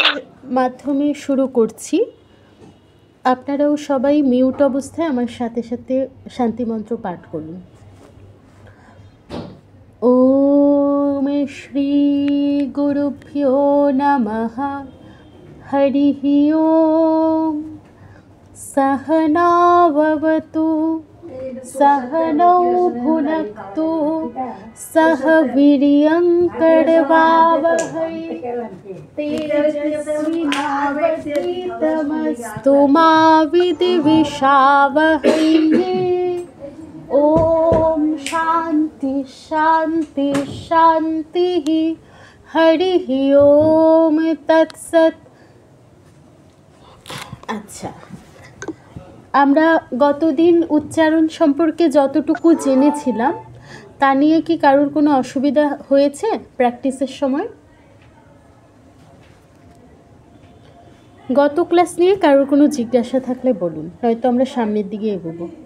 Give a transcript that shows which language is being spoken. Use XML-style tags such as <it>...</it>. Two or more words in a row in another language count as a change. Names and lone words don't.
<bn>মাধ্যমে শুরু করছি। আপনারাও সবাই মিউট অবস্থায় আমার সাথে সাথে শান্তি মন্ত্র পাঠ করুন।</bn> <sa>ওম শ্রী গুরুভ্যো নমঃ। হরিঃ ওম। सहना भवतु सहनौ भुनक्तु सह वीर्यं करवावहै तेजस्विनावधीतमस्तु मा विद्विषावहै। ओम शांति शांति शांति। हरिः ओम तत्सत्।</sa> <bn>अच्छा, আমরা গতদিন উচ্চারণ সম্পর্কে যতটুকু জেনেছিলাম তা নিয়ে কি কারোর কোনো অসুবিধা হয়েছে প্র্যাকটিসের সময়? গত ক্লাস নিয়ে কারোর কোনো জিজ্ঞাসা থাকলে বলুন, হয়তো আমরা সামনের দিকে এগোবো।</bn>